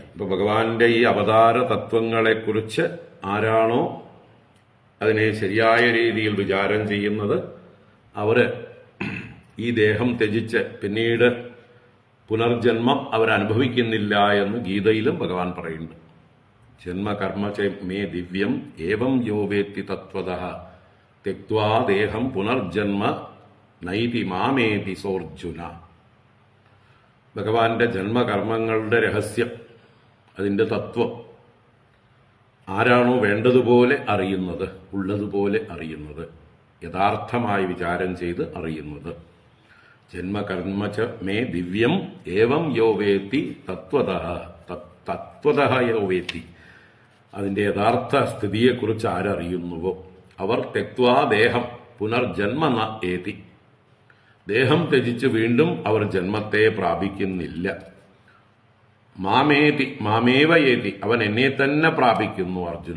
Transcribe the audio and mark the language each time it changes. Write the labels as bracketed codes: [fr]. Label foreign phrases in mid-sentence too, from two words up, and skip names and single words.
[ml] ഇപ്പൊ ഭഗവാന്റെ ഈ അവതാര തത്വങ്ങളെക്കുറിച്ച് ആരാണോ അതിനെ ശരിയായ രീതിയിൽ വിചാരം ചെയ്യുന്നത്, അവര് ഈ ദേഹം ത്യജിച്ച് പിന്നീട് പുനർജന്മം അവരനുഭവിക്കുന്നില്ല എന്ന് ഗീതയിലും ഭഗവാൻ പറയുന്നുണ്ട്. [sa] ജന്മകർമ്മ ച മേ ദിവ്യം ഏവം യോ വേത്തി തത്വതഃ ത്യക്ത്വാ ദേഹം പുനർജന്മ നൈതി മാമേതി സോർജുന. [ml] ഭഗവാന്റെ ജന്മകർമ്മങ്ങളുടെ രഹസ്യം, അതിന്റെ തത്വം ആരാണോ വേണ്ടതുപോലെ അറിയുന്നത്, ഉള്ളതുപോലെ അറിയുന്നത്, യഥാർത്ഥമായി വിചാരം ചെയ്ത് അറിയുന്നത്, [sa] ജന്മകർമ്മ ച മേ ദിവ്യം ഏവം യോ വേത്തി തത്വതഃ യോ വേത്തി, [ml] അതിന്റെ യഥാർത്ഥ സ്ഥിതിയെക്കുറിച്ച് ആരറിയുന്നുവോ അവർ [sa] തെക്വാ ദേഹം പുനർജന്മ ന ഏതി, [ml] ദേഹം ത്യജിച്ച് വീണ്ടും അവർ ജന്മത്തെ പ്രാപിക്കുന്നില്ല. [sa] മാമേതി മാമേവ ഏതി, [ml] അവൻ എന്നെ തന്നെ പ്രാപിക്കുന്നു അർജുന.